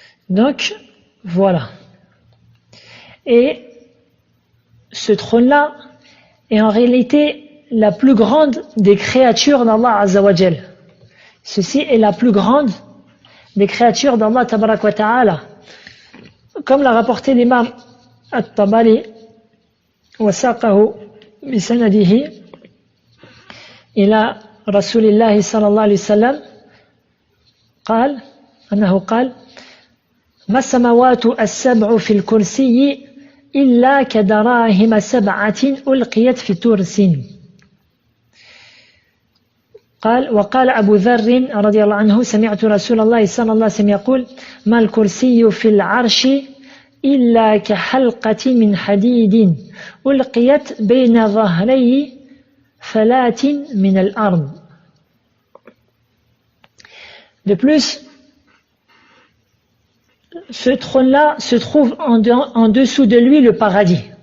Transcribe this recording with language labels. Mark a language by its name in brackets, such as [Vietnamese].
[French] Donc voilà. Et ce trône-là est en réalité la plus grande des créatures d'Allah Azza wa Jal. Ceci est la plus grande des créatures d'Allah tabarak wa ta'ala. Comme l'a rapporté l'imam At-Tabari, [Arabic] وساقه بسنده إلى رسول الله صلى الله عليه وسلم قال أنه قال ما السماوات السبع في الكرسي إلا كدراهم سبعة ألقيت في ترس قال وقال أبو ذر رضي الله عنه سمعت رسول الله صلى الله عليه وسلم يقول ما الكرسي في العرش إلا كحلقة من حديد ألقيت بين ظهري فلات من الأرض. [French] De plus, ce trône-là se trouve en dessous de lui le paradis.